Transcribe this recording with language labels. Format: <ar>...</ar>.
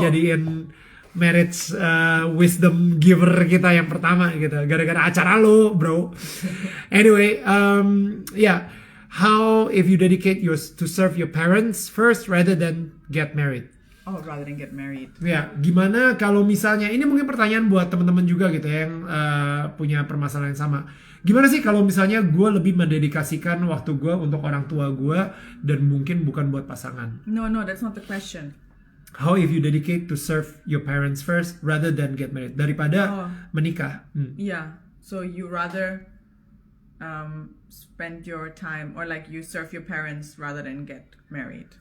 <id>jadiin</id> <en>marriage wisdom giver</en> <id>kita yang pertama gitu, gara-gara acara lo bro.</id> <en>Anyway, yeah, how if you dedicate to serve your parents first rather than get married. Oh, rather than get married.</en> <id>Ya, gimana kalau misalnya, ini mungkin pertanyaan buat teman-teman juga gitu ya, yang punya permasalahan yang sama. Gimana sih kalau misalnya gue lebih mendedikasikan waktu gue untuk orang tua gue dan mungkin bukan buat pasangan?</id> <en>No, that's not the question. How if you dedicate to serve your parents first rather than get married?</en> <id>Daripada menikah.</id> <en>Yeah. So you rather spend your time, or like you serve your parents rather than get married.</en>